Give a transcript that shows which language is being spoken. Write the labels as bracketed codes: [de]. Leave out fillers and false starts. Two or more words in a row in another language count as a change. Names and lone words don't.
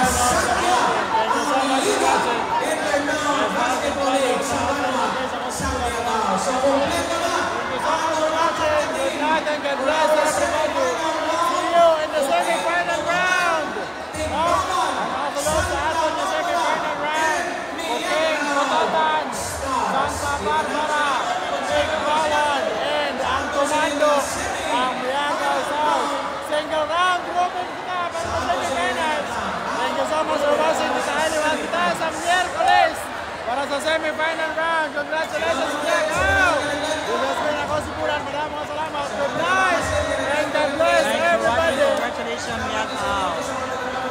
[hil] So kompleto na. [en] good night and God bless everybody. See you in the semi-final round. And also [tl] sa atin na [en] semi-final round. [hil] Bukeng, Matatan, Santa Barbara, Big Bawan, and ang Comando, ang Mianga South. [en] Single round, [hil] grouping kita para sa semi-finals. [en] Thank you so much for watching. [hil] Kita kita sa Miyerkules para sa semi-final round. [en] Congratulations, [hil] Mianga! Ulasmin ako si Puran. [tl] Maraming salamat. [en] Good night and God bless everybody. Congratulations, Miang Ao.